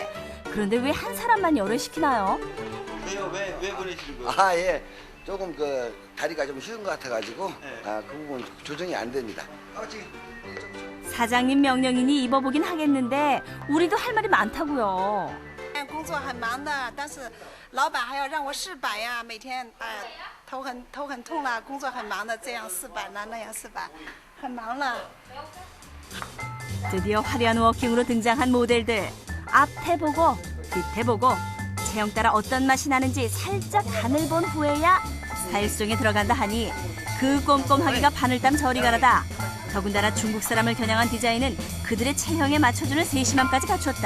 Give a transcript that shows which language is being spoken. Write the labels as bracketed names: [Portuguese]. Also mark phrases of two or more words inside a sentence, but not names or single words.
[Korean] 그런데 왜 한 사람만 열을 시키나요? 왜요? 왜 보내시는 거예요? 예. 조금 그 다리가 좀 쉬운 것 같아가지고 그 부분 조정이 안 됩니다. 사장님 명령이니 입어보긴 하겠는데 우리도 할 말이 많다고요. [Chinese] 工作很忙的，但是老板还要让我试板呀，每天头很痛了，工作很忙的，这样试板了，那样试板，很忙了。 [Korean] 드디어 화려한 워킹으로 등장한 모델들. 앞에 보고 뒤에 보고 체형 따라 어떤 맛이 나는지 살짝 간을 본 후에야 스타일 수정에 들어간다 하니 그 꼼꼼하기가 바늘땀 저리 가라다. 더군다나 중국 사람을 겨냥한 디자인은 그들의 체형에 맞춰주는 세심함까지 갖췄다.